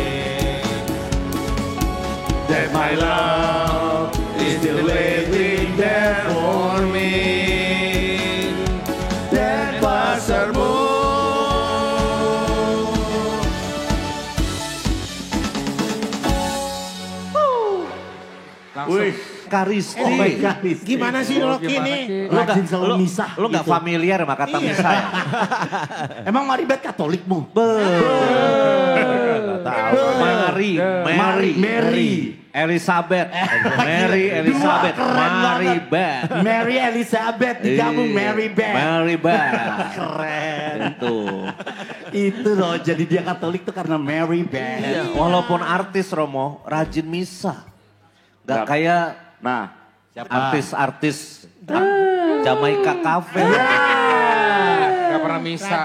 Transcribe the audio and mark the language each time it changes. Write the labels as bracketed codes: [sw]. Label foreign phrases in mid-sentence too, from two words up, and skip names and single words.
[en] That my love is still waiting there for me. That Pastor Moon. [id] Wih, Karisti. [en] Oh my God. [id] Gimana sih Rocky ini? Lo rajin selalu misah. Lo gak gitu. familiar sama kata misa ya? Emang Maribeth Katolikmu? Mary. Elizabeth. Mary Elizabeth. Maribeth. Mary Elizabeth digabung Maribeth. Maribeth. Keren. Itu. Itu loh, jadi dia Katolik tuh karena Maribeth. Walaupun artis Romo, rajin misa. Gak kayak artis-artis Jamaika Cafe. Gak pernah misa.